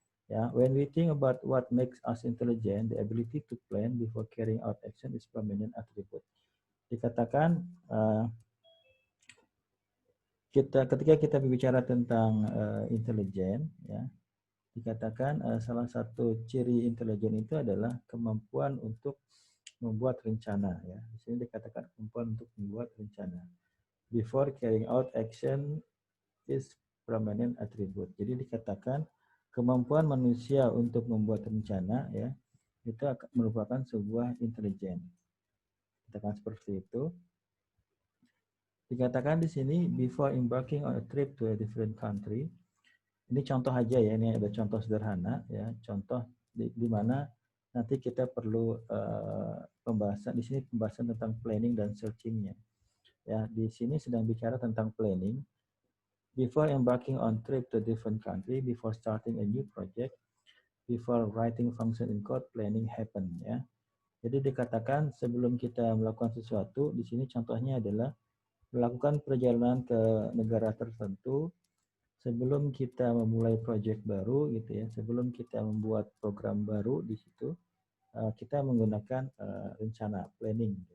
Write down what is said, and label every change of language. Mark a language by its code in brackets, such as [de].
[en] Ya, when we think about what makes us intelligent, the ability to plan before carrying out action is prominent attribute. [id] Dikatakan ketika kita berbicara tentang intelijen, ya, dikatakan salah satu ciri intelijen itu adalah kemampuan untuk membuat rencana. Ya, di sini dikatakan kemampuan untuk membuat rencana. [en] Before carrying out action is prominent attribute. [id] Jadi dikatakan kemampuan manusia untuk membuat rencana ya itu merupakan sebuah intelijen. Katakan seperti itu. Dikatakan di sini [en] before embarking on a trip to a different country. [id] Ini contoh aja ya, ini ada contoh sederhana ya, contoh di mana nanti kita perlu pembahasan di sini, pembahasan tentang planning dan searchingnya. Ya, di sini sedang bicara tentang planning. [en] Before embarking on trip to different country, before starting a new project, before writing function in code, planning happen. [id] Ya, jadi dikatakan sebelum kita melakukan sesuatu, di sini contohnya adalah melakukan perjalanan ke negara tertentu. Sebelum kita memulai proyek baru gitu ya, sebelum kita membuat program baru di situ, kita menggunakan rencana planning.